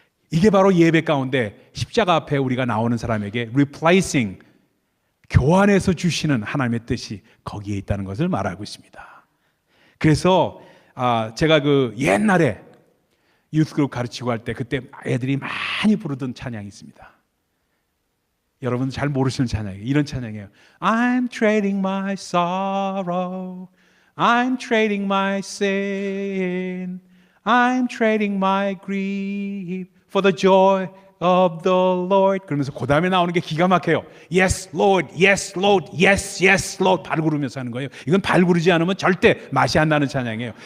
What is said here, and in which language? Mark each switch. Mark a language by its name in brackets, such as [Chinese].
[Korean] 이게 바로 예배 가운데 십자가 앞에 우리가 나오는 사람에게 replacing, 교환해서 주시는 하나님의 뜻이 거기에 있다는 것을 말하고 있습니다. 그래서 제가 그 옛날에 유스그룹 가르치고 할 때 그때 애들이 많이 부르던 찬양이 있습니다. 여러분 잘 모르시는 찬양이에요. 이런 찬양이에요. [English] I'm trading my sorrow, I'm trading my sin, I'm trading my grief for the joy of the Lord. [Korean] 그러면서 그 다음에 나오는 게 기가 막혀요. [English] Yes, Lord, yes, Lord, yes, yes, Lord. [Korean] 발 구르면서 하는 거예요. 이건 발 구르지 않으면 절대 맛이 안 나는 찬양이에요.